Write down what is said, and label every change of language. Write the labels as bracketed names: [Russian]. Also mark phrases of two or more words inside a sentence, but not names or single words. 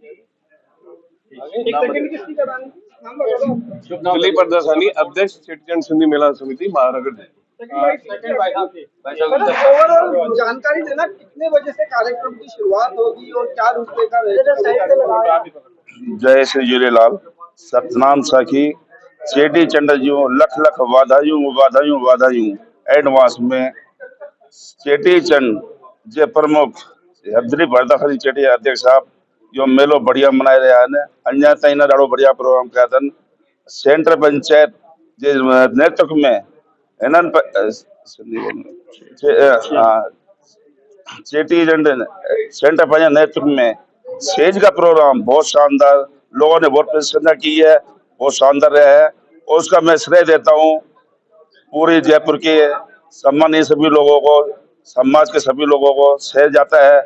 [Hindi] दिलीप परदासानी, अध्यक्ष चेटीचंड सिंधी मेला समिति महानगर। जानकारी देना, कितने बजे से कार्यक्रम की शुरुआत होगी और क्या रूपरेखा रहेगी? [Sindhi] जय श्री झूलेलाल। सतनाम साखी चेटीचंड जूं लख लख वाधायूं एडवांस में। चेटीचंड जे प्रमुख दिलीप परदासानी चेटी अध्यक्ष साहब जो मेलो [Hindi] बढ़िया मनाए रहा है। [Sindhi] अञा ताईं ना ॾाढो बढ़िया प्रोग्राम कया अथनि। सेंटर पंचायत जे नेतृत्व में इन्हनि चेटीचंड [Hindi] सेंटर पंचायत नेतृत्व में सेज का प्रोग्राम बहुत शानदार, लोगों ने बहुत प्रशंसा की है, बहुत शानदार रहा है। और उसका मैं श्रेय देता हूँ पूरी जयपुर के सम्मानीय सभी लोगों को, समाज के सभी लोगों को श्रेय जाता है।